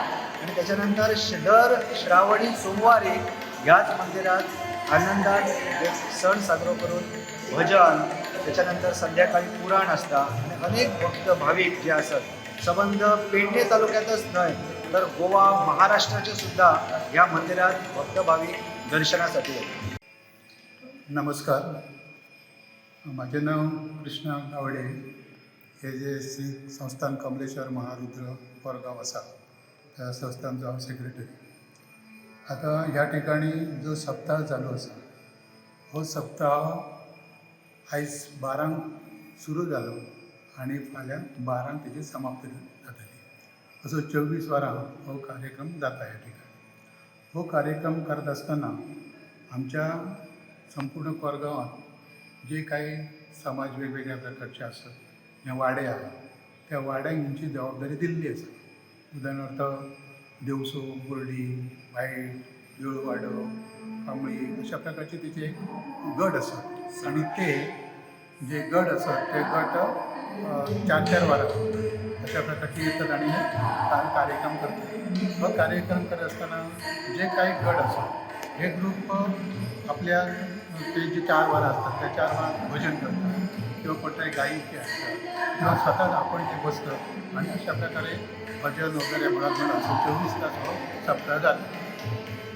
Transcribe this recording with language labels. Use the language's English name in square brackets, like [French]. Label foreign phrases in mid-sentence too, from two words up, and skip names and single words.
[Konkani] आणि त्याच्यानंतर दर श्रावणी सोमवारी ह्याच मंदिरात आनंदात एक सण साजरो करून भजन, त्याच्यानंतर संध्याकाळी पुराण असता आणि अनेक भक्त भाविक जे असत संबंध पेडणे तालुक्यातच नाही तर गोवा महाराष्ट्राचे सुद्धा या मंदिरात भक्त भाविक दर्शनासाठी येतात. [Marathi] नमस्कार, माझे नाव कृष्णा गावडे. [Konkani] हे जे श्री संस्थान कमलेश्वर महारुद्र कोरगाव आसा त्या संस्थानचो हांव सेक्रेटरी. आता ह्या ठिकाणी जो सप्ताह चालू आसा हो सप्ताह आयज 12 सुरू जालो आणि फाल्यां 12 तेजी समाप्ती जातली. असो 24 वरां हो कार्यक्रम जाता ह्या ठिकाणी. हो कार्यक्रम करत असताना आमच्या संपूर्ण कोरगांवात जे काही समाज वेगवेगळ्या प्रकारचे असतात, जे वाडे आहात त्या वाड्यांक हेंची जबाबदारी दिल्ली आसा. [Marathi] उदाहरणार्थ देवसो, बोर्डी, वायट, देऊळवाडो, कांबळी अशा प्रकारचे तिचे गट असतात आणि ते जे गट असतात ते गट 4-4 वरां अशा प्रकारचे येतात आणि हे कार्यक्रम करतात. हो कार्यक्रम करत असताना जे काही गट असतात हे ग्रुप आपल्या ते जे 4 वरां असतात त्या 4 वरां भजन करतात किंवा कोणत्याही गायकी असतात किंवा स्वतःच आपण ते बसतात आणि अशा प्रकारे भजन वगैरे म्हणत असं 24 तास हो सप्ताह जाता.